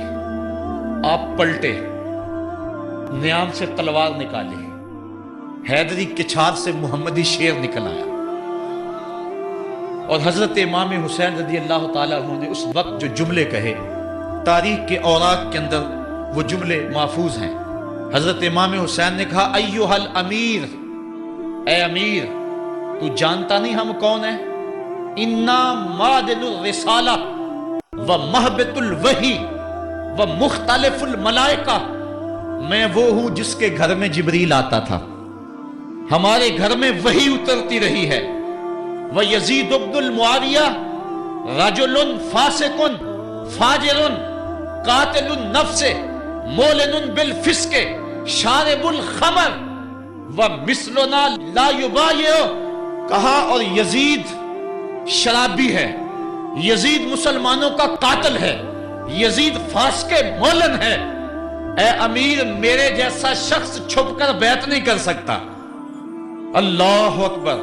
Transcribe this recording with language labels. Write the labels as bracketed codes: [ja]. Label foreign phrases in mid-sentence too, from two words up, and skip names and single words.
[hi] आप पलटे, नियाम से तलवार निकाली, हैदरी किछार से मुहम्मदी शेर निकल आया, और हजरत इमाम हुसैन [ar] رضي الله تعالى عنه [hi] ने उस वक्त जो जुमले कहे, तारीख के औराक के अंदर वो जुमले महफूज हैं। हजरत इमाम हुसैन ने कहा [ar] أيها الأمير, [hi] ए अमीर तू जानता नहीं हम कौन है। [ar] إنا معدن الرسالة و مهبط الوحي و مختلف الملائكة, [hi] मैं वो हूं जिसके घर में जिब्रील आता था, हमारे घर में वही उतरती रही है। [ar] و يزيد بن معاوية رجل فاسق فاجر قاتل النفس معلن بالفسق شارب الخمر و مثلنا لا يبايع. [hi] कहा और यजीद शराबी है, यजीद मुसलमानों का कातिल है, यजीद फास्के मोलन है। ए अमीर मेरे जैसा शख्स छुपकर बैत नहीं कर सकता। [ar] الله أكبر.